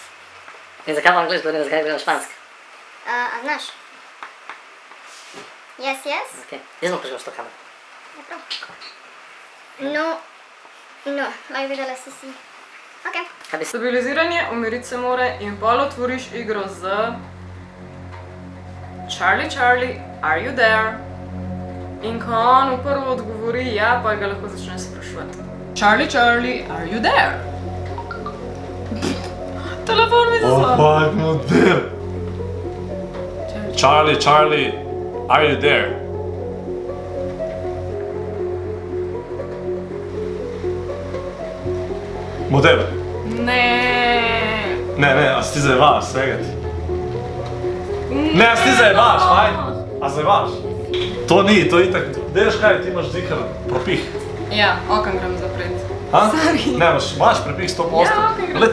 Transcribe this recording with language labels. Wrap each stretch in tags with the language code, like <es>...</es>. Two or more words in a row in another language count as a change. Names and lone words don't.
<sl>In zakaj v angliško govorim, zakaj govorim špansko? A znaš? Yes. Ok, jaz bom prišel s to kamero. Je prav. No, lahko videla si. Ok. Stabiliziranje, umiriti se more in pol otvoriš igro z</sl> <en>Charlie, are you there?</en> <sl>In ko on v prvo odgovori ja, pa ga lahko začne spraševati.</sl> <en>Charlie, are you there?</en> <sl>Telefon mi zazvon.</sl> <en>Fuck, model! Charlie, are you there?</en> <sl>Model! Ne, a si ti zajebaš, svega ti? Ne, a si ti zajebaš, aj? A zajebaš? To ni, to je itak, veš kaj, ti imaš zihar propih. Ja, okam grem zapret. Ha? Sorry. Ne, imaš prepih 100%. Ja, okej, grem.</sl>